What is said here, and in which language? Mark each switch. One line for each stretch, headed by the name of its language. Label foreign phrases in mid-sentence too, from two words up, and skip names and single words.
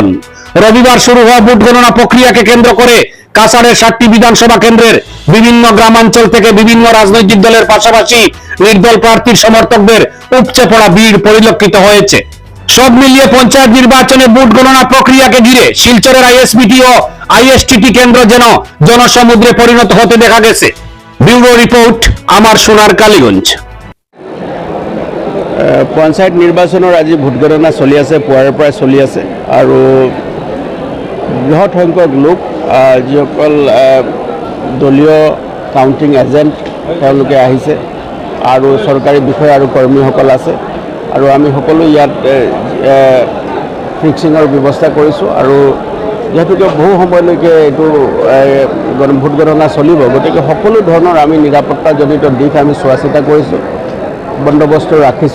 Bangla: রবিবার শুরু হওয়া ভোট গণনা প্রক্রিয়াকে কেন্দ্র করে কাসারের 7টি বিধানসভা কেন্দ্রের বিভিন্ন গ্রামাঞ্চল থেকে বিভিন্ন রাজনৈতিক দলের পাশাপাশি নির্দল প্রার্থীর সমর্থকদের উপচে পড়া ভিড় পরিলক্ষিত হয়েছে। সব মিলিয়ে পঞ্চায়েত নির্বাচনে ভোট গণনা প্রক্রিয়াকে ঘিরে শিলচরের আইএসবিটি ও আইএসটিটি কেন্দ্র যেন জনসমুদ্রে পরিণত হতে দেখা গেছে। ব্যুরো রিপোর্ট, আমার সোনার কালীগঞ্জ।
Assamese: পঞ্চায়ত নিৰ্বাচনৰ আজি ভোট গণনা চলি আছে, পুৱাৰ পৰা চলি আছে আৰু বৃহৎ সংখ্যক লোক যিসকল দলীয়
English: counting agent
Assamese: তেওঁলোকে আহিছে আৰু চৰকাৰী বিষয়া আৰু কৰ্মীসকল আছে আৰু আমি সকলো ইয়াত ফিক্সিঙৰ ব্যৱস্থা কৰিছোঁ আৰু যিহেতুকে বহু সময়লৈকে এইটো ভোট গণনা চলিব, গতিকে সকলো ধৰণৰ আমি নিৰাপত্তাজনিত দিশ আমি চোৱা চিতা কৰিছোঁ, বন্দোবস্ত ৰাখিছোঁ।